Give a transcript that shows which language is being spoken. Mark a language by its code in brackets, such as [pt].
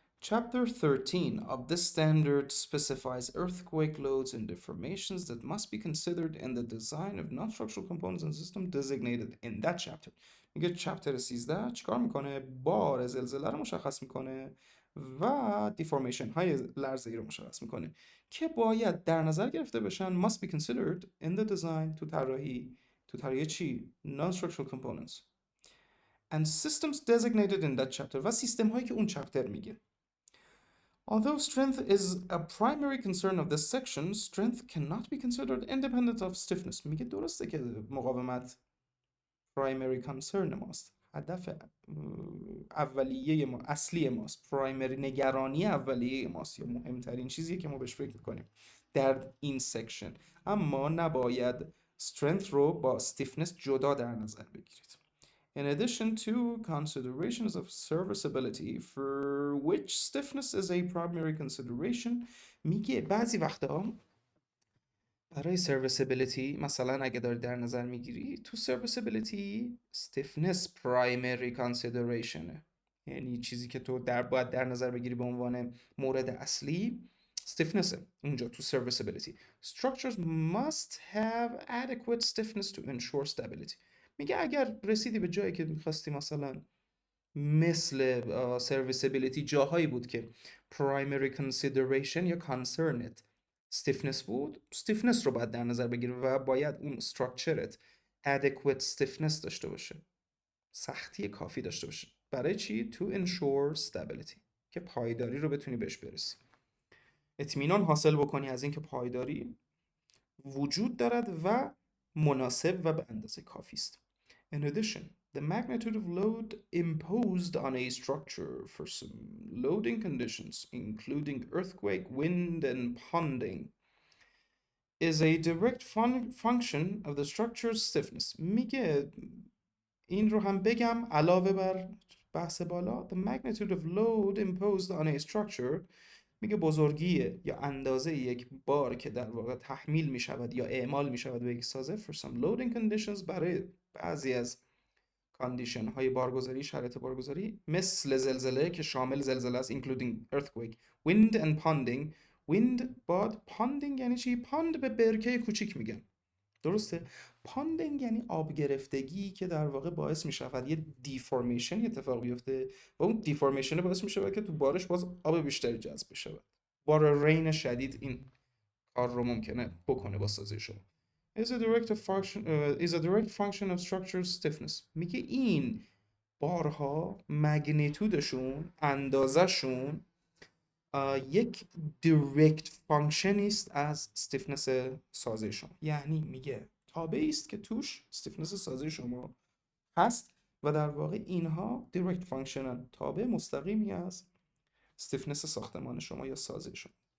[en] Chapter 13 of this standard specifies earthquake loads and deformations that must be considered in the design of non-structural components and systems designated in that chapter. [fa] میگه چپتر 13 چیکار میکنه؟ بار زلزله رو مشخص میکنه و دیفورمیشن های لرزه‌ای رو مشخص میکنه که باید در نظر گرفته بشن [en] must be considered in the design [fa] تو طراحی تو طریق چی؟ [en] non-structural components and systems designated in that chapter [fa] و سیستم هایی که اون چپتر میگه. [en] Although strength is a primary concern of this section, strength cannot be considered independent of stiffness. [fa] میگه درسته که مقاومت [en] primary concern [fa] ماست، هدف اولیه ما، اصلی ماست، پرایمری نگرانی اولیه ماست یا مهمترین چیزی که ما بهش فکر میکنیم در این سکشن، اما نباید strength رو با stiffness جدا در نظر بگیرید. [en] In addition to considerations of serviceability for which stiffness is a primary consideration، [fa] میگه بعضی وقتا برای serviceability مثلا اگه داری در نظر میگیری تو [en] serviceability stiffness primary consideration، [fa] یعنی چیزی که تو باید در نظر بگیری به عنوان مورد اصلی stiffness اونجا تو serviceability. [en] Structures must have adequate stiffness to ensure stability. [fa] میگه اگر رسیدی به جایی که میخواستی مثلا مثل serviceability جاهایی بود که [en] primary consideration [fa] یا concerned stiffness بود، stiffness رو باید در نظر بگیری و باید اون structureت [en] adequate stiffness [fa] داشته باشه، سختی کافی داشته باشه. برای چی؟ [en] to ensure stability، [fa] که پایداری رو بتونی بهش برسی، اطمینان حاصل بکنی از اینکه پایداری وجود دارد و مناسب و به اندازه کافی است. [en] In addition, the magnitude of load imposed on a structure for some loading conditions, including earthquake, wind, and ponding, is a direct function of the structure's stiffness. [fa] میگه این رو هم بگم علاوه بر بحث بالا، [en] the magnitude of load imposed on a structure، [fa] میگه بزرگی یا اندازه یک بار که در واقع تحمیل می شود یا اعمال می شود به یک سازه [en] for some loading conditions، [fa] برای بعضی از کاندیشن های بارگذاری، شرایط بارگذاری مثل زلزله که شامل زلزله است [en] including earthquake, wind and ponding. [fa] wind باد، ponding یعنی چی؟ پاند به برکه کوچیک میگن، درسته؟ پاندینگ یعنی آب گرفتگی که در واقع باعث می شود یه دیفورمیشن اتفاق بیفته و اون دیفورمیشن باعث می شود که تو بارش باز آب بیشتری جذب بشه. بار رین شدید این کار رو ممکنه بکنه با سازه شما. [en] is a direct function of structure stiffness. [fa] میگه این بارها مگنیتودشون، اندازهشون یک [en] direct function [fa] است از stiffness سازه شما، یعنی میگه تابعی است که توش stiffness سازه شما هست و در واقع اینها direct function، تابع مستقیمی از stiffness ساختمان شما یا سازه شما.